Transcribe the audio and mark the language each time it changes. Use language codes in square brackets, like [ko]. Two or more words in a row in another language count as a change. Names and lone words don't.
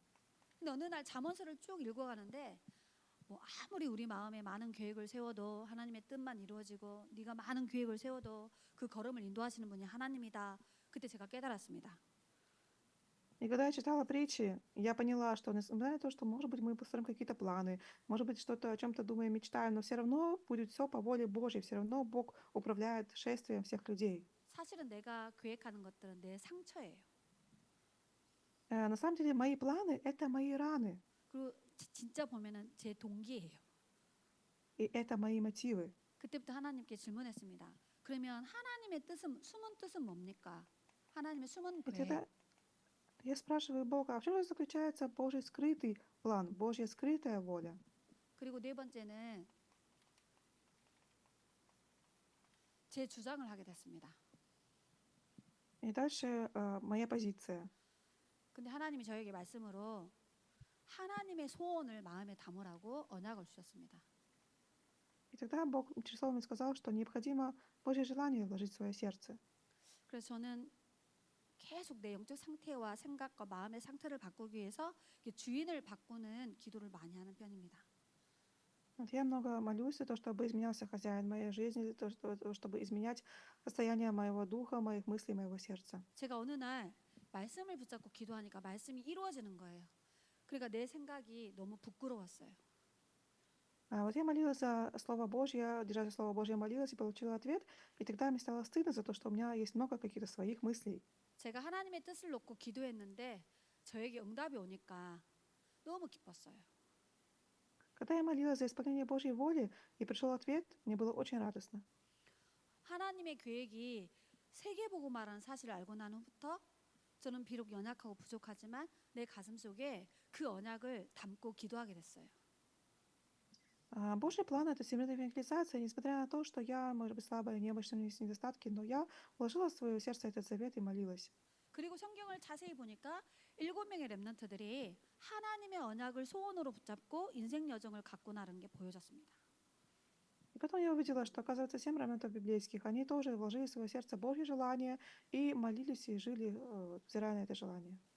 [ko] 근데 어느 날 잠언서를 쭉 읽어가는데 뭐 아무리 우리 마음에 많은 계획을 세워도 하나님의 뜻만 이루어지고 네가 많은 계획을 세워도 그 걸음을 인도하시는 분이 하나님이다. 그때 제가 깨달았습니다. [ru] И когда я читала притчи, я поняла, что несмотря на то, что, может быть, мы построим какие-то планы, может быть, что-то о чем-то думаем, мечтаем, но все равно будет все по воле Божьей, все равно Бог управляет шествием всех людей. [ko] 사실은 내가 계획하는 것들은 내 상처예요. [ru] На самом деле, мои планы — это мои раны, [ko] 그리고 진짜 보면은 제 동기예요. [ru] и это мои мотивы. [ko] 그때부터 하나님께 질문했습니다. 그러면 하나님의 뜻은 숨은 뜻은 뭡니까? 하나님의 숨은 [ru] И [ko] 계획. [ru] тогда я спрашиваю Бога, а в чем же заключается Божий скрытый план, Божья скрытая воля? [ko] 그리고 네 번째는 제 주장을 하게 됐습니다. [ru] И дальше моя позиция. [ko] 근데 하나님이 저에게 말씀으로 하나님의 소원을 마음에 담으라고 언약을 주셨습니다. [ru] И тогда Бог через слово мне сказал, что необходимо Божье желание вложить в свое сердце. [ko] 그래서 저는 계속 내 영적 상태와 생각과 마음의 상태를 바꾸기 위해서 이렇게 주인을 바꾸는 기도를 많이 하는 편입니다. [ru] Вот я много молюсь за то, чтобы изменялся хозяин моей жизни, за то, чтобы изменять состояние моего духа, моих мыслей, моего сердца. [ko] 제가 어느 날 말씀을 붙잡고 기도하니까 말씀이 이루어지는 거예요. 그러니까 내 생각이 너무 부끄러웠어요. [ru] Вот я молилась за Слово Божье, держа за Слово Божье молилась и получила ответ, и тогда мне стало стыдно за то, что у меня есть много каких-то своих мыслей. [ko] 제가 하나님의 뜻을 놓고 기도했는데 저에게 응답이 오니까 너무 기뻤어요. [ru] Когда я молилась за исполнение Божьей воли, и пришел ответ, мне было очень радостно. [ko] 하나님의 계획이 세계복음화라는 사실을 알고 난 후부터 저는 비록 연약하고 부족하지만 내 가슴 속에 그 언약을 담고 기도하게 됐어요. [ru] Божий план — это всемирная евангелизация, несмотря на то, что я, может быть, слабая, немощная, у меня есть недостатки, но я вложила в свое сердце этот завет и молилась. [ko] 그리고 성경을 자세히 보니까 7명의 렘넌트들이 하나님의 언약을 소원으로 붙잡고 인생 여정을 갖고 나른 게 보여졌습니다. [ru] И потом я увидела, что, оказывается, 7 раментов библейских, они тоже вложили в свое сердце Божье желание и молились и жили, взирая на это желание.